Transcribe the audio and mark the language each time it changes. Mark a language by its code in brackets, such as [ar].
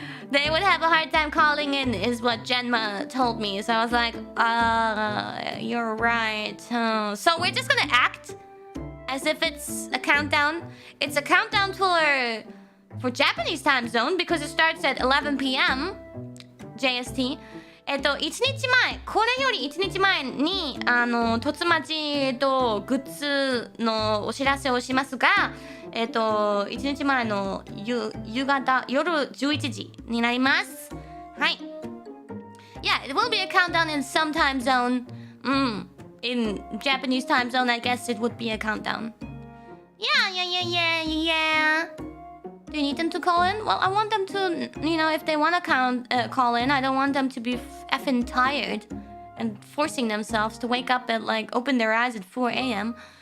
[en] They would have a hard time calling in, is what Genma told me. So I was like, you're right. So we're just gonna act as if it's a countdown. It's a countdown for Japanese time zone because it starts at 11 p.m. JST. [ja] 1日前、これより1日前に突待ちグッズのお知らせをしますが、1日前の夕方夜11時になります。はい。 [en] Yeah, it will be a countdown in some time zone. In Japanese time zone, I guess it would be a countdown. Yeah. Do you need them to call in? Well, I want them to, if they want to call in, I don't want them to be effing tired and forcing themselves to wake up at, open their eyes at 4 a.m.